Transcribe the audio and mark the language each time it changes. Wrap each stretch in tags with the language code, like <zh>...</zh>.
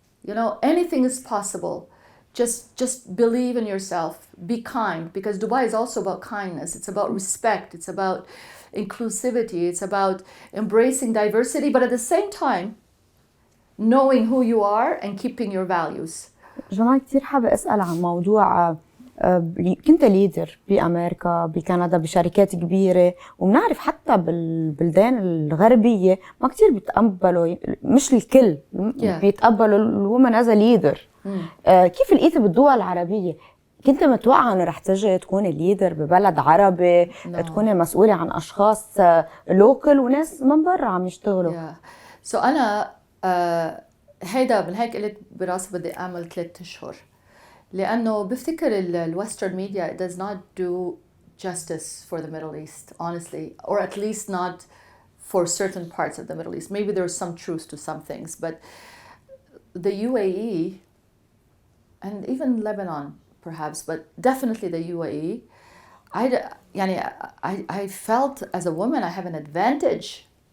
<en>You know, anything is possible. Just believe in yourself. Be kind, because Dubai is also about kindness. It's about respect. It's about inclusivity. It's about embracing diversity, but at the same time, knowing who you are and keeping your values.</en> <ar>جمال، كثير حابة أسأل عن موضوع كنت ليدر بأمريكا، بكندا، بشركات كبيرة، وبنعرف حتى بالبلدان الغربية ما كتير بيتقبلوا، مش الكل بيتقبلوا الومن</ar> <en>as a leader.</en> <ar>كيف لقيتي بالدول العربية؟ كنت متوقعة انه رح تجي تكوني ليدر ببلد عربي، تكوني مسؤولة عن اشخاص لوكل وناس من برا عم يشتغلوا.</ar> <en>So</en> <ar>أنا هيدا من هيك قلت براسي بدي أعمل 3 أشهر، لأنه بفتكر الويسترن</ar> <en>media it does not do justice for the Middle East, honestly, or at least not for certain parts of the Middle East. Maybe there's some truth to some things, but the UAE and even Lebanon perhaps, but definitely the UAE, I felt as a woman I have an advantage.</en>